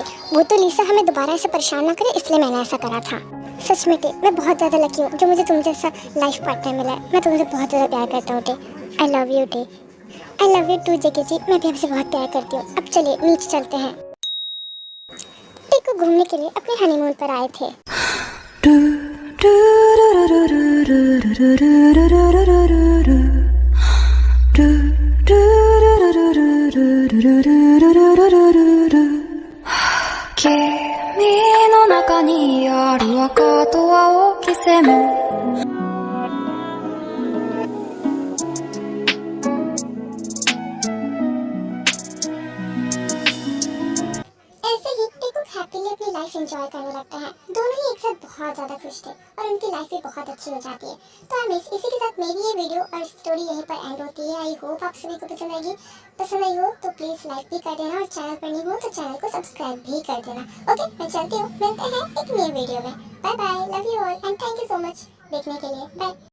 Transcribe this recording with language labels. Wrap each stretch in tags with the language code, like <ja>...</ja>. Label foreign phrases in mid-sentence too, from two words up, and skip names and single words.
<hi>वो तो लीसा हमें दोबारा ऐसे परेशान ना करे इसलिए मैंने ऐसा करा था। सच में टे मैं बहुत ज़्यादा लकी हूँ जो मुझे तुम जैसा</hi> <en>life partner</en> <hi>मिला है। मैं तुमसे बहुत ज़्यादा प्यार करता हूँ टे।</hi> <en>I love you टे। I love you too</en> <hi>जेके जी, मैं भी आपसे बहुत प्यार करती हूँ। अब चलिए नीचे चलते हैं। टे को घूमने के लिए अपने हनीमून पर आए थे।</hi> <ja>君の中にある赤と青き線</ja> <hi>ऐसे ही टे को एंजॉय करने लगते हैं। दोनों ही एक साथ बहुत ज़्यादा खुश थे और उनकी लाइफ भी बहुत अच्छी हो जाती है। तो इसी के साथ मेरी ये वीडियो और स्टोरी यहीं पर एंड होती है।</hi> <en>I hope</en> <hi>आप सभी को पसंद आई हो तो प्लीज़ लाइक भी कर देना और चैनल पर नहीं हो तो चैनल को सब्सक्राइब भी कर देना। ओके, मैं चलती हूँ, मिलते हैं एक नई वीडियो में।</hi> <en>Bye bye, love you all and thank you so much</en> <hi>देखने के लिए।</hi> <en>बाय।</en>